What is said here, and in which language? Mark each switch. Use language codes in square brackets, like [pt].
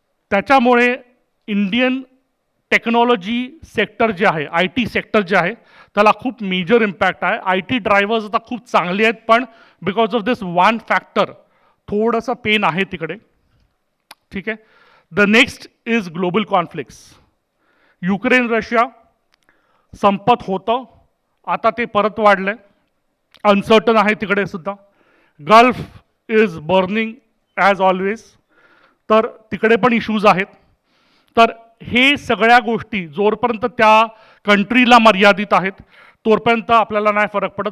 [mr] त्याच्यामुळे Indian technology sector जे आहे, IT सेक्टर जे आहे, त्याला खूप मेजर इम्पॅक्ट आहे. IT ड्रायव्हर्स आता खूप चांगले आहेत, पण [en] because of this one factor [mr] थोडंसं पेन आहे तिकडे. ठीक आहे. [en] The next is global conflicts. [mr] Ukraine Russia संपत होतं, आता ते परत वाढलंय, अनसर्टन आहे तिकडे सुद्धा. [en] gulf is burning as always, [mr] तर तिकडे पण इश्यूज आहेत. तर हे सगळ्या गोष्टी जोपर्यंत त्या कंट्रीला मर्यादित आहेत तोपर्यंत आपल्याला नाही फरक पडत.